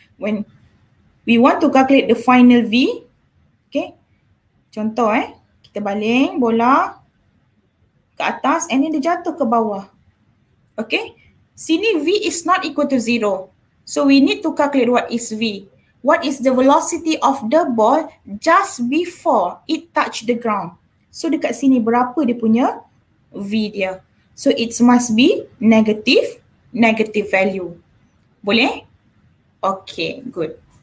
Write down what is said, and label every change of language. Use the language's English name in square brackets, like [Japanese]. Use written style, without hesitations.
[English] When we want to calculate the final V, okay. [Malay] Contoh kita baling bola ke atas [English] and then [Malay] dia jatuh ke bawah. [English] Okay. Sini V is not equal to 0. So we need to calculate what is V. What is the velocity of the ball just before it touch the ground. So [Malay] dekat sini berapa dia punya V dia. [English] So it must be negative value. Boleh? Okay, good.